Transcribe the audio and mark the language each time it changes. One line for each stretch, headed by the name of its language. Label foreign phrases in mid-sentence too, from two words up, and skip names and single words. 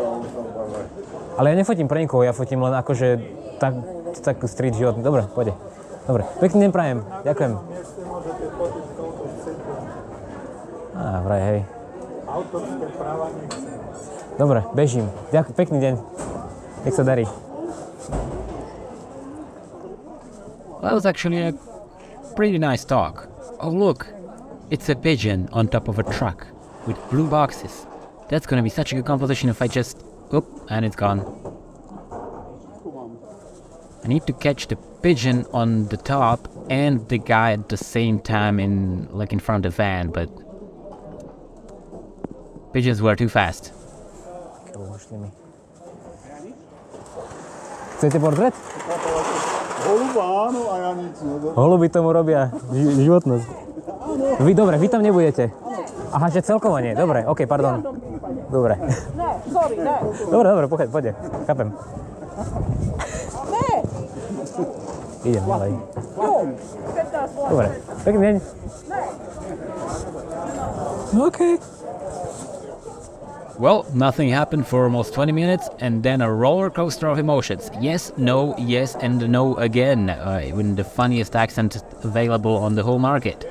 Slovak: Ale ja nefotím pre nikoho, ja fotím len akože tak street život. Dobre, pôjde. Dobre, pekný deň prajem, ďakujem. Mieste môžete fotiť, koľko chcete. Vraj, hej. Autorské práva nechcem. Dobre, bežím. Ďakujem, pekný deň. Nech sa darí.
English: That was actually a pretty nice talk. Oh look, it's a pigeon on top of a truck with blue boxes. That's gonna be such a good composition if I just... Oop, and it's gone. I need to catch the pigeon on the top and the guy at the same time in front of the van, but pigeons were too fast.
Slovak: Chcete portrét? Holuba áno a ja nič. Holuby tomu robia životnosť. Vy dobre, vy tam nebudete. Aha, že celkovo nie. Dobre, okej, pardon. Dobre. Ne, sorry, ne. Dobre, poďte. Chápem. Ne. Idem ďalej. Jo, 15 Dobre, pekný deň. Okej.
English: Well, nothing happened for almost 20 minutes, and then a roller coaster of emotions. Yes, no, yes, and no again, with the funniest accent available on the whole market.